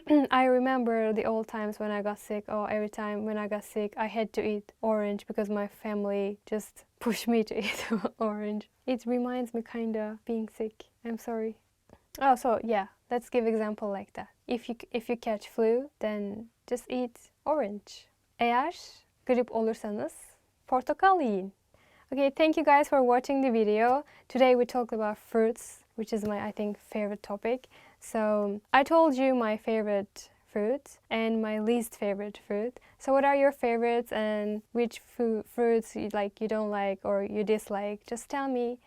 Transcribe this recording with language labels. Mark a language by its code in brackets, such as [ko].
[en] I remember the old times when I got sick, or every time when I got sick, I had to eat orange because my family just pushed me to eat orange. It reminds me kinda being sick. I'm sorry. Oh, so yeah, let's give example like that. If you catch flu, then just eat orange. [tr] Eğer grip olursanız portakal yiyin. [en] Okay, thank you guys for watching the video. Today we talked about fruits, which is my, I think, favorite topic. So I told you my favorite fruit and my least favorite fruit. So what are your favorites and which fruits you don't like or you dislike? Just tell me.